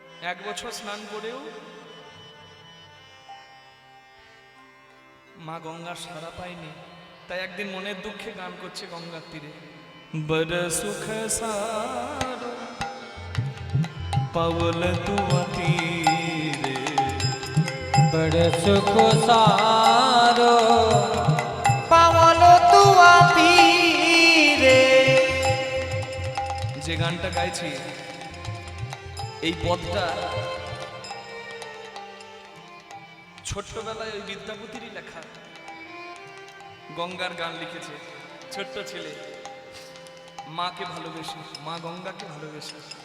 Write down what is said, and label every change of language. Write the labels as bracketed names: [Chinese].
[Bangla] 1 বছর স্নান করেও মা গঙ্গার সাড়া পায়নি। তাই একদিন মনের দুঃখে গান করছে গঙ্গার তীরে, [Maithili] বড় সুখ সারো পাওল তুয়া তীরে, बड़ सुख सारो पावल तुआ पीरे। [Bangla] যে গানটা গাইছি, এই পদটা ছোট্টবেলায় ওই বিদ্যাপতিরই লেখা। গঙ্গার গান লিখেছে ছোট্ট ছেলে, মাকে ভালোবেসে, মা গঙ্গাকে ভালোবেসে।